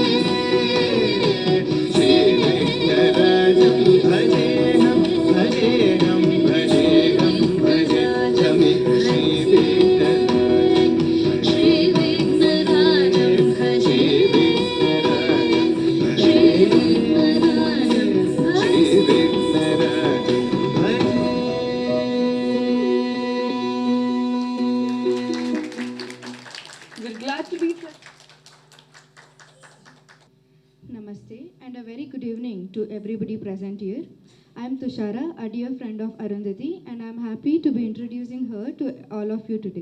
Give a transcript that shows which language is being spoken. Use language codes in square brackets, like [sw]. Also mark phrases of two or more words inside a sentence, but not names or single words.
[sa] ಶ್ರೀ ವಿಘ್ನರಾಜಂ ಭಜೇಹಂ ಭಜೇಹಂ ಭಜೇಹಂ ಭಜೇಹಮಿ ಶ್ರೀ ವಿಘ್ನರಾಜಂ ಶ್ರೀ ವಿಘ್ನರಾಜಂ ಭಜೆ ಶ್ರೀ ವಿಘ್ನರಾಜಂ ಭಜೆ [en] We're glad to be here. Namaste and a very good evening to everybody present here. I am Tushara, a dear friend of Arundhati, and I am happy to be introducing her to all of you today.